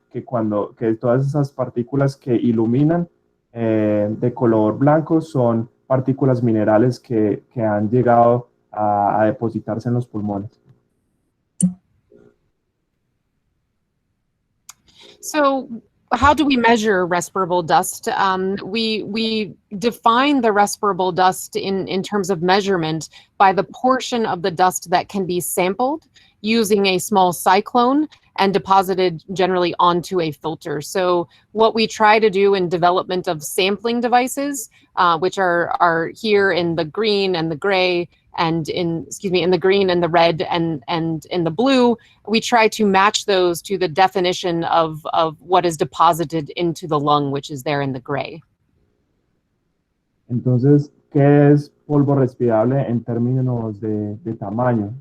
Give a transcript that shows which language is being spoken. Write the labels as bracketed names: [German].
[Spanish] que todas esas partículas que iluminan de color blanco son partículas minerales que han llegado a depositarse en los pulmones. [English] So how do we measure respirable dust? We define the respirable dust in terms of measurement by the portion of the dust that can be sampled using a small cyclone and deposited generally onto a filter. So what we try to do in development of sampling devices, which are here in the green and the gray, and in the green and the red and in the blue, we try to match those to the definition of what is deposited into the lung, which is there in the gray. [Spanish] Entonces, ¿qué es polvo respirable en términos de tamaño?